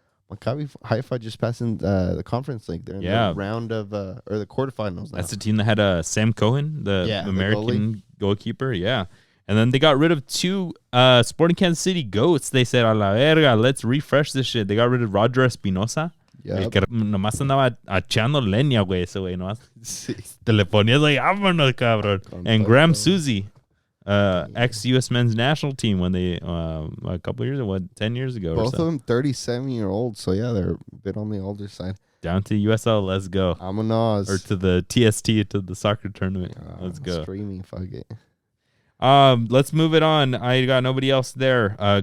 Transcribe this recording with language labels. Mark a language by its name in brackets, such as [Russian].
[English] Maccabi Haifa just passing the conference league. They're in the round of or the quarterfinals now. That's the team that had Sam Cohen, the American goalkeeper. Yeah. And then they got rid of two Sporting Kansas City goats. They said, a la verga, let's refresh this shit. They got rid of Roger Espinosa. Yep. [Spanish] Que nomás andaba echando leña, güey, ese güey. Nomás te le ponías like, vámonos, cabrón. [English] And Graham Suzy, ex-U.S. men's national team when they, a couple years ago, 10 years ago Both or so. of them 37-year-olds, so yeah, they're a bit on the older side. Down to USL, let's go. [Spanish] Vámonos. [English] Or to the TST, to the soccer tournament. Let's go. Streaming, fuck it. Let's move it on. I got nobody else there.